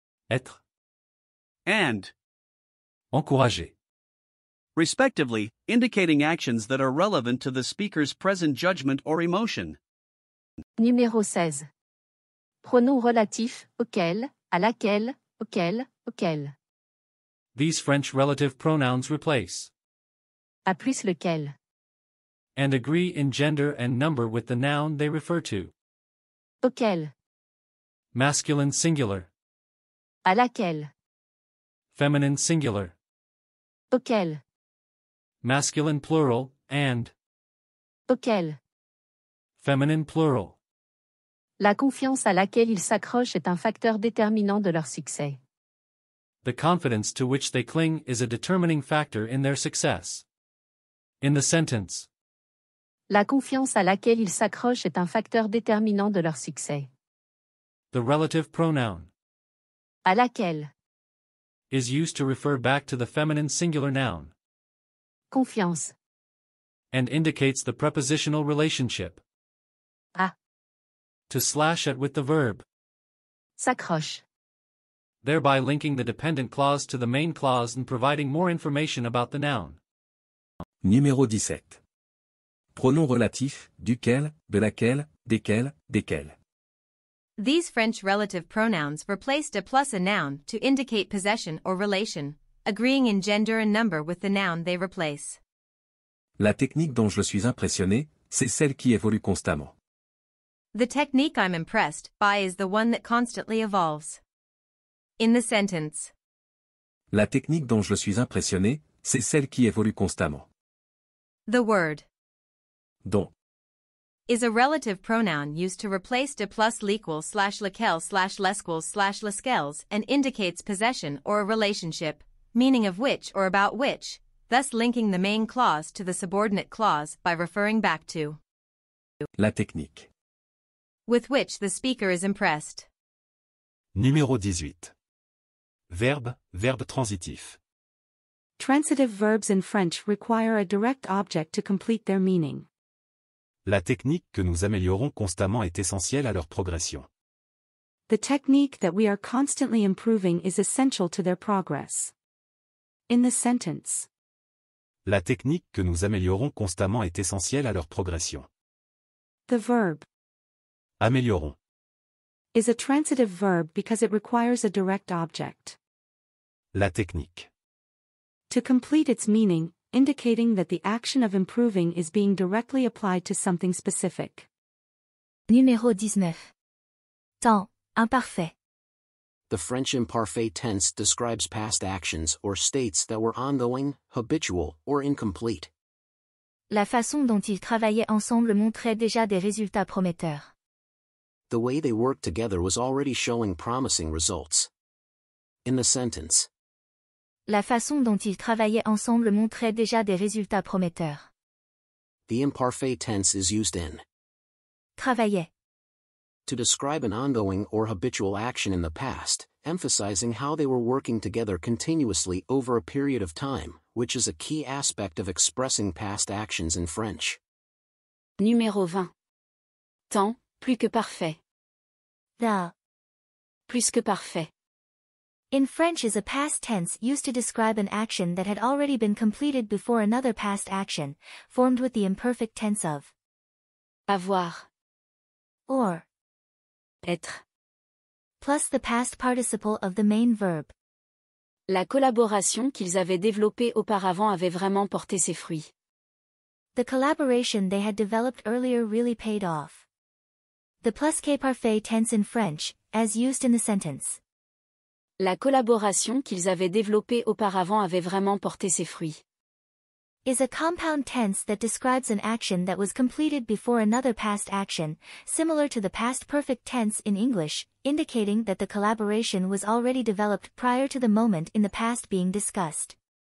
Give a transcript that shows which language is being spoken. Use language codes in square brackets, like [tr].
[fr] Être. [en] and. [fr] Encouragé. [en] Respectively, indicating actions that are relevant to the speaker's present judgment or emotion. [fr] Numéro 16. Pronom relatif, auquel, à laquelle, auquel, auquel. [en] these French relative pronouns replace [fr] À plus lequel. [en] and agree in gender and number with the noun they refer to. [fr] Auquel. [en] Masculine singular, [fr] À laquelle. [en] feminine singular, [fr] Auquel. [en] masculine plural, and [fr] Auquel. [en] feminine plural. [fr] La confiance à laquelle ils s'accrochent est un facteur déterminant de leur succès. [en] The confidence to which they cling is a determining factor in their success. In the sentence, [fr] La confiance à laquelle ils s'accrochent est un facteur déterminant de leur succès. [en] the relative pronoun [fr] À laquelle. [en] is used to refer back to the feminine singular noun [fr] Confiance. [en] and indicates the prepositional relationship. [fr] À. [en] To slash at with the verb, [fr] S'accroche. [en] thereby linking the dependent clause to the main clause and providing more information about the noun. [fr] Numéro 17. Pronom relatif, duquel, de laquelle, desquels, desquels. [en] These French relative pronouns replaced a plus a noun to indicate possession or relation, agreeing in gender and number with the noun they replace. [fr] La technique dont je suis impressionné, c'est celle qui évolue constamment. [en] The technique I'm impressed by is the one that constantly evolves. In the sentence, [fr] La technique dont je suis impressionné, c'est celle qui évolue constamment. [en] the word [fr] Dont. [en] is a relative pronoun used to replace [fr] de plus l'équal / lequel / lesquels / lesquels [en] and indicates possession or a relationship, meaning of which or about which, thus linking the main clause to the subordinate clause by referring back to [fr] La technique. [en] with which the speaker is impressed. [fr] Numéro 18. Verbe, verbe transitif. [en] Transitive verbs in French require a direct object to complete their meaning. [fr] La technique que nous améliorons constamment est essentielle à leur progression. [en] The technique that we are constantly improving is essential to their progress. In the sentence, [fr] La technique que nous améliorons constamment est essentielle à leur progression. [en] the verb [fr] Améliorons. [en] is a transitive verb because it requires a direct object [fr] La technique. [en] to complete its meaning, indicating that the action of improving is being directly applied to something specific. [fr] Numéro 19. Temps, imparfait. [en] The French imparfait tense describes past actions or states that were ongoing, habitual, or incomplete. [fr] La façon dont ils travaillaient ensemble montrait déjà des résultats prometteurs. [en] The way they worked together was already showing promising results. In the sentence, [fr] La façon dont ils travaillaient ensemble montrait déjà des résultats prometteurs. [en] the imparfait tense is used in [fr] Travaillait. [en] to describe an ongoing or habitual action in the past, emphasizing how they were working together continuously over a period of time, which is a key aspect of expressing past actions in French. [fr] Numéro 20. Temps, plus que parfait. [en] The [fr] Plus que parfait. [en] in French is a past tense used to describe an action that had already been completed before another past action, formed with the imperfect tense of [fr] Avoir. [en] or, [fr] Être. [en] plus the past participle of the main verb. [fr] La collaboration qu'ils avaient développée auparavant avait vraiment porté ses fruits. [en] The collaboration they had developed earlier really paid off. The plus que parfait tense in French, as used in the sentence, [fr] La collaboration qu'ils avaient développée auparavant avait vraiment porté ses fruits. [en] is a compound tense that describes an action that was completed before another past action, similar to the past perfect tense in English, indicating that the collaboration was already developed prior to the moment in the past being discussed.